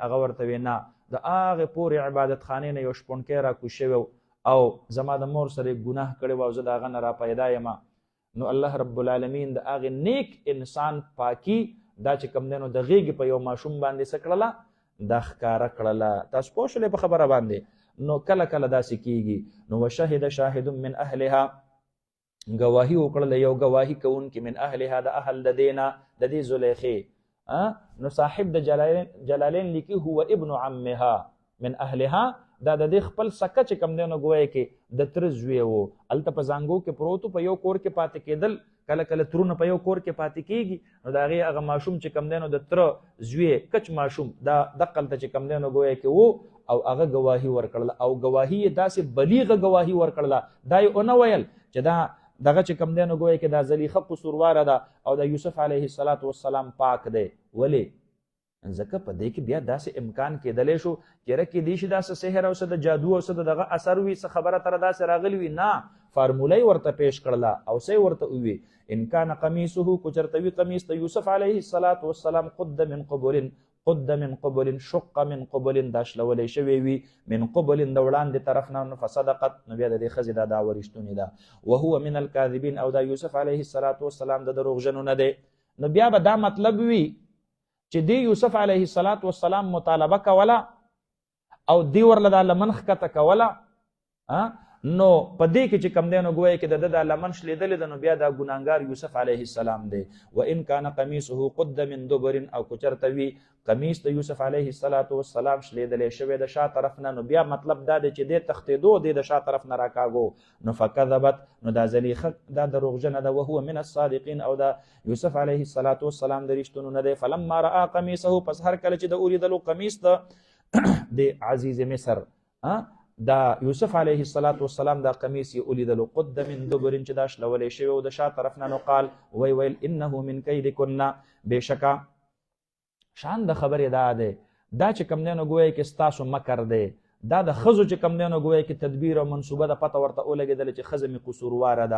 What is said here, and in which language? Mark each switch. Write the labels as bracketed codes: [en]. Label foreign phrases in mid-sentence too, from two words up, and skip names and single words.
[ps] هغه ورته وی نه، د هغې پورې عبادت خانې نه یو شپونکی راکوز شوی او زما د مور سره یې ګناه کړی و او زه د هغه نه را پیدا یم. نو الله [ar] رب العالمین [ps] د هغې نیک انسان پاکي دا چې کوم دی نو د غېږې په یو ماشوم باندې څه کړله؟ دا ښکاره کړله. تاسو پوه شولې په خبره باندې؟ نو کله کله داسې کیږي. [ar] نو وشهد شاهد من اهلها، [ps] گواهی وکړله یو گواهی کوونکي [ar] من اهلها [ps] د اهل د دې نه د دې زلیخې. نو صاحب د جلالین لیکي [ar] هو ابن عمها من اهلها، [ps] دا د دې خپل سکه چې کم دی نو ګویا کې د تره زوی و. هلته په زانګو کې پروت په یو کور کې پاتې کېدل، کله کله ترونه په یو کور کې پاتې کېږي. نو د هغې هغه ماشوم چې کم دی نو د تره زوی کچ ماشوم دا دقلته چې کم دی نو ګویا کې و او هغه گواهی ورکړله او گواهی یې داسې بلیغه گواهی ورکړله. دا یې ونه ویل چې دا دغه چې کم دی نو ګویا کې دا زلیخه قصورواره ده او د یوسف [ar] علیه السلام [ps] پاک دی. ولې؟ ځکه په دې کې بیا داسې امکان کېدلی شو چېرې کېدی شي داسې سحر او څه د جادو او څه د دغه اثر وي، څه خبره تره داسې راغلي وي. نه، فارموله یې ورته پیش کړله او څه یې ورته ووي [ar] ان کان قمیصه [ps] کو چېرته وي قمیص د یوسف [ar] علیه السلام قد من قبل شق من قبل [ps] دا شلولی شوی وي [ar] من قبل [ps] د وړاندې طرف نه. فصدقت، نو بیا د دې ښځې دا دعوه رښتونې ده. [ar] وهو من الکاذبین، [ps] او دا یوسف [ar] علیه السلام [ps] د دروغجنو نه دی. نو بیا به دا مطلب وي چې دی یوسف [ar] علیه السلام [ps] مطالبه کوله او دی ورله دا لمن ښکته کوله، نو په دې کې چې کم دی نو ګویا کې د ده دا لمن شلېدلې ده، نو بیا دا ګناهګار یوسف [ar] علیه السلام [ps] دی. [ar] وان کان قمیصه قد من دبر، [ps] او که چېرته وي قمیص د یوسف [ar] علیه السلام [ps] شلېدلی شوی د شا طرف نه، نو بیا مطلب دا دی چې دی تښتېدو دی د شا طرف نه راکاږو. نو فکذبت، نو دا زلیخه دا دروغجنه ده. [ar] وهو من الصادقین، [ps] او دا یوسف [ar] علیه السلام [ps] د رښتونو نه دی. [ar] فلما رأى قمیصه، [ps] پس هر کله چې د اولیدلو قمیص د عزیز مصر دا یوسف [ar] علیه السلام [ps] دا قمیص یې ولیدلو [ar] قد من دبر [ps] چې دا شلولی شوی و د شا طرف نه، نو قال ویل [ar] انه من کیدکن، [ps] بېشکه شان د خبرې دا دی دا چې کم دی نو ګویا کې ستاسو مکر دی، دا د ښځو چې کم دی نو ګویا کې تدبیر او منصوبه د پته ورته ولګېدله چې ښځه مې قصورواره ده.